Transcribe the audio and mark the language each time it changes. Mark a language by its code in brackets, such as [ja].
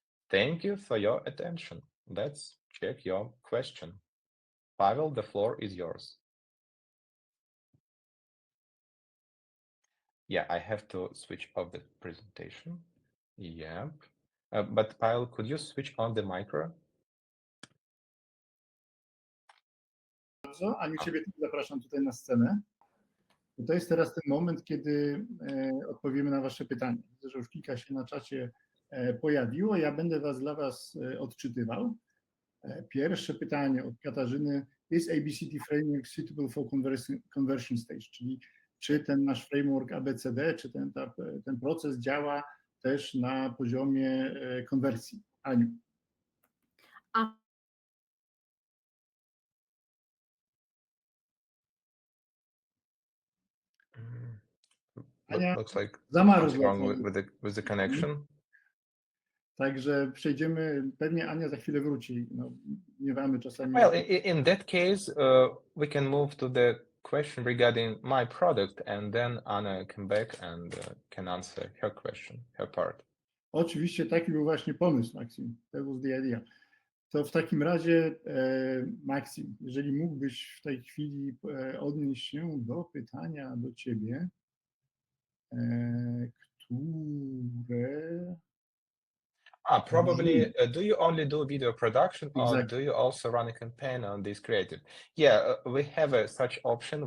[en] Thank you for your attention. Let's check your question. Pavel, the floor is yours. Yeah, I have to switch off the presentation. Yep. But Pavel, could you switch on the micro? [pl] Bardzo. Aniu, ciebie też zapraszam tutaj na scenę. To jest teraz ten moment, kiedy odpowiemy na wasze pytania. Widzę, że już kilka się na czacie pojawiło. Ja będę dla was odczytywał. Pierwsze pytanie od Katarzyny. [en] Is ABCD framework suitable for conversion stage? [pl] Czyli czy ten nasz framework ABCD, czy ten proces działa też na poziomie konwersji? Aniu. Ania, [en] Looks like [pl] zamarzła. [en] what's wrong with the connection. [pl] Także przejdziemy, pewnie Ania za chwilę wróci. No, nie mamy czasami. [en] Well, in that case, we can move to the question regarding my product, and then Anna come back and can answer her question, her part. [pl] Oczywiście taki był właśnie pomysł, Maksim. [en] That was the idea. [pl] To w takim razie, Maksim, jeżeli mógłbyś w tej chwili odnieść się do pytania do ciebie, które... [en] Probably, do you only do video production, or Exactly. do you also run a campaign on this creative? Yeah, we have such option.